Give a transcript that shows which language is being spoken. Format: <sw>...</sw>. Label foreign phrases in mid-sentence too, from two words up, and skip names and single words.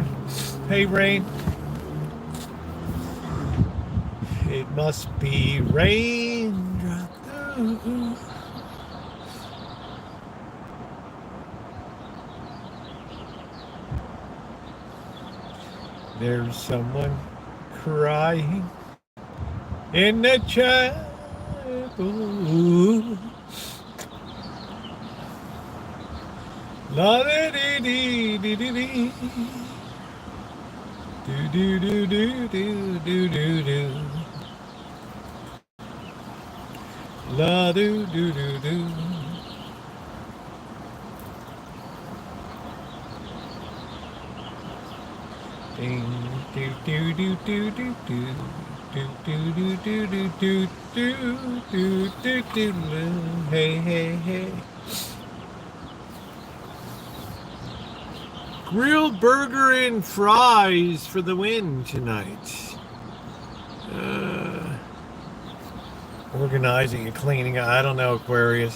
<en>Hey, Rain. It must be raindrop. There's someone crying in the chapel. La da dee dee dee dee dee. Do do do do do do do do. La do do do do. Ding do do do do do do. Do do do do do do do do do. Hey hey hey. Grilled burger and fries for the win tonight. Organizing and cleaning. I don't know, Aquarius.</en>